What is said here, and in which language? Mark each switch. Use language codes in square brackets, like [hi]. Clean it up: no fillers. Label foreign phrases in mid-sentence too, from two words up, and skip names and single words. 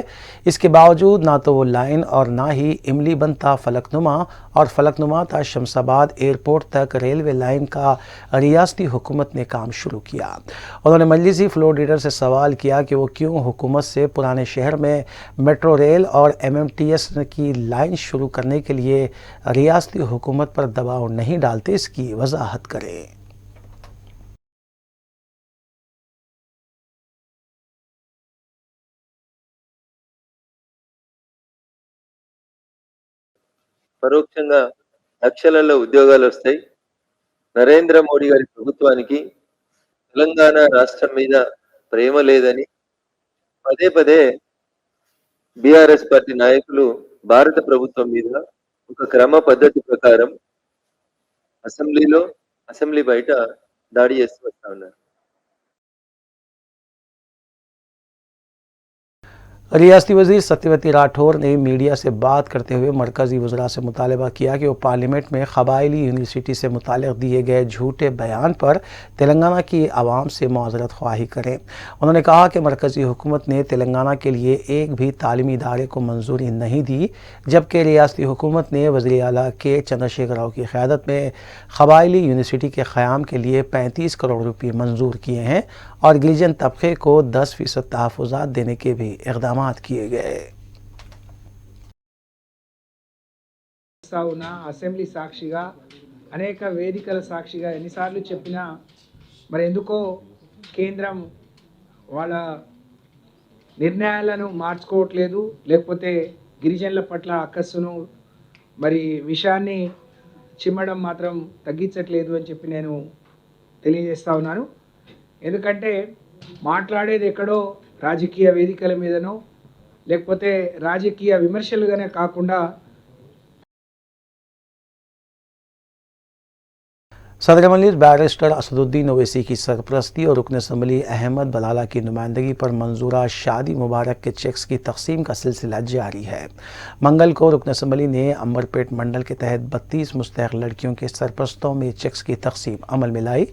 [ur] اس کے باوجود نہ تو وہ لائن اور نہ ہی املی بنتا فلک نما اور فلک نما تا شمس آباد ایئرپورٹ تک [en] railway line [ur] کا ریاستی حکومت نے کام شروع کیا. انہوں نے مجلسی [en] floor leader [ur] سے سوال کیا کہ وہ کیوں حکومت سے پرانے شہر میں [en] metro rail [ur] اور MMTS کی لائن شروع کرنے کے لیے ریاستی حکومت پر دباؤ نہیں ڈالتے، اس کی وضاحت کریں. [te] పరోక్షంగా లక్షలలో ఉద్యోగాలు వస్తాయి. నరేంద్ర మోడీ గారి ప్రభుత్వానికి తెలంగాణ రాష్ట్రం మీద ప్రేమ లేదని పదే పదే బీఆర్ఎస్ పార్టీ నాయకులు భారత ప్రభుత్వం మీద ఒక క్రమ పద్ధతి ప్రకారం అసెంబ్లీ బయట దాడి చేస్తూ వస్తా ఉన్నారు. [ur] ریاستی وزیر ستیہ وتی راٹھور نے میڈیا سے بات کرتے ہوئے مرکزی وزرا سے مطالبہ کیا کہ وہ پارلیمنٹ میں قبائلی یونیورسٹی سے متعلق دیے گئے جھوٹے بیان پر تلنگانہ کی عوام سے معذرت خواہی کریں. انہوں نے کہا کہ مرکزی حکومت نے تلنگانہ کے لیے ایک بھی تعلیمی ادارے کو منظوری نہیں دی، جبکہ ریاستی حکومت نے وزیر اعلیٰ کے چندرشیکھر راؤ کی قیادت میں قبائلی یونیورسٹی کے قیام کے لیے 35 کروڑ روپے منظور کیے ہیں اور گریجن طبقے کو 10% تحفظات دینے کے بھی اقدام کیے گئے. [te] అసెంబ్లీ సాక్షిగా అనేక వేదికల సాక్షిగా ఎన్నిసార్లు చెప్పినా మరి ఎందుకో కేంద్రం వాళ్ళ నిర్ణయాలను మార్చుకోవట్లేదు, లేకపోతే గిరిజనుల పట్ల అక్కస్సును మరి విషయాన్ని చిమ్మడం మాత్రం తగ్గించట్లేదు అని చెప్పి నేను తెలియజేస్తా ఉన్నాను. ఎందుకంటే మాట్లాడేది ఎక్కడో రాజకీయ వేదికల మీదనో లేకపోతే రాజకీయ విమర్శలుగానే కాకుండా [ur] صدر مجلس بیرسٹر اسدالدین اویسی کی سرپرستی اور رکن اسمبلی احمد بلالہ کی نمائندگی پر منظورہ شادی مبارک کے چیکس کی تقسیم کا سلسلہ جاری ہے. منگل کو رکن اسمبلی نے عنبرپیٹ منڈل کے تحت 32 مستحق لڑکیوں کے سرپرستوں میں چیکس کی تقسیم عمل میں لائی.